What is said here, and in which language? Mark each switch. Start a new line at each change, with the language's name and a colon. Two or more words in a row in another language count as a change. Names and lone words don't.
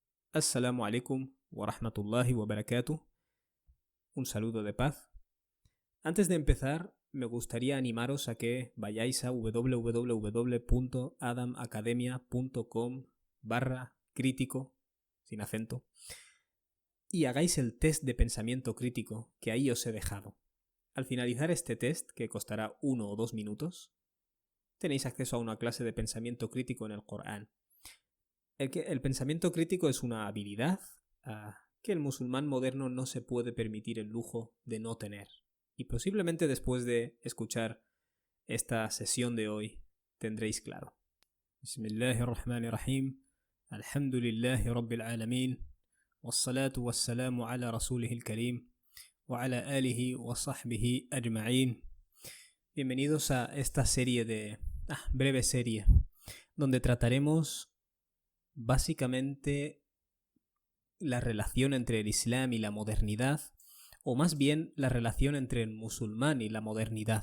Arabic: السلام عليكم ورحمة الله وبركاته.
Spanish: Un saludo de paz. Antes de empezar, me gustaría animaros a que vayáis a www.adamacademia.com/crítico, sin acento, y hagáis el test de pensamiento crítico que ahí os he dejado. Al finalizar este test, que costará 1 o 2 minutos, tenéis acceso a una clase de pensamiento crítico en el Corán. El pensamiento crítico es una habilidad que el musulmán moderno no se puede permitir el lujo de no tener. Y posiblemente después de escuchar esta sesión de hoy tendréis claro.
Arabic: بسم الله الرحمن الرحيم. الحمد لله رب العالمين. والصلاة والسلام على رسوله الكريم. وعلى آله وصحبه أجمعين.
Spanish: Bienvenidos a esta breve serie, donde trataremos básicamente la relación entre el Islam y la modernidad, o más bien la relación entre el musulmán y la modernidad.